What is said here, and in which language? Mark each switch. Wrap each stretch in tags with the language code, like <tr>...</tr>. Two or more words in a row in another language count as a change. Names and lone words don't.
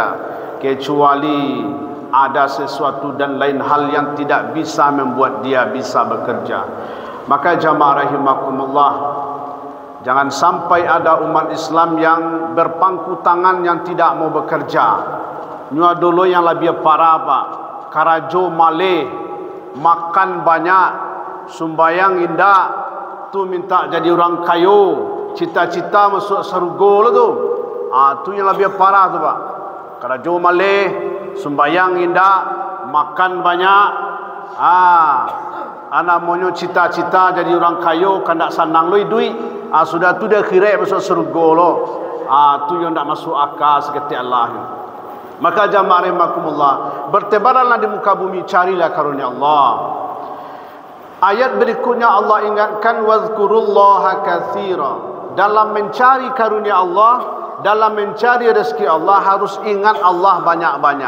<id>Kecuali ada sesuatu dan lain hal yang tidak bisa membuat dia bisa bekerja. Maka jamaah rahimakumullah, Jangan sampai ada umat Islam yang berpangku tangan yang tidak mau bekerja.</id> <min>Nyua dulu yang lebih parah pak. Karajo maleh, makan banyak, sumbayang indah, tu minta jadi orang kayu, cita-cita masuk surga lah tu. Tu yang lebih parah tu pak. Karajo maleh, sumbayang indah, makan banyak. Anak monyo cita-cita jadi orang kayu, kandak sanang lui duit. Sudah tu dia kira masuk surga lo. Tu yang tak masuk akal seperti Allah.</min> <id>Maka jamaah rahimakumullah, bertebaranlah di muka bumi, carilah karunia Allah. Ayat berikutnya Allah ingatkan</id> <ar>واذكروا الله كثيرا.</ar> <id>Dalam mencari karunia Allah, dalam mencari rezeki Allah harus ingat Allah banyak-banyak.</id>